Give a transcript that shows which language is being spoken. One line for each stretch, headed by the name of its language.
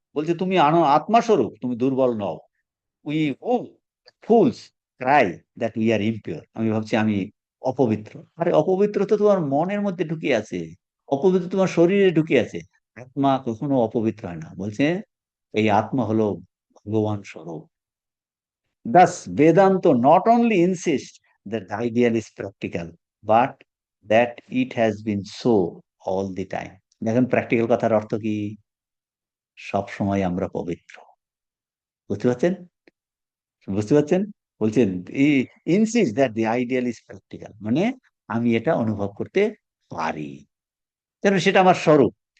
Bangla: বলছে তুমি আত্মাস্বরূপ, তুমি দুর্বল নও।
English: we who fools cry that we are impure,
Bangla: আমি ভাবছি আমি অপবিত্র। আরে অপবিত্র তো তোমার মনের মধ্যে ঢুকে আছে, অপবিত্র তোমার শরীরে ঢুকে আছে। আত্মা কখনো অপবিত্র হয় না, বলছে এই আত্মা হলো ভগবান স্বরূপ।
English: Thus, Vedanta not only insists that the ideal is practical, but that it has been so all the time.
Bangla: দেখেন প্র্যাকটিক্যাল কথার অর্থ কি, সব সময় আমরা পবিত্র, বুঝতে পারছেন? বুঝতে পারছেন? বলছেন
English: insist that the ideal is practical,
Bangla: মানে আমি এটা অনুভব করতে পারি, কেন সেটা আমার স্বরূপ।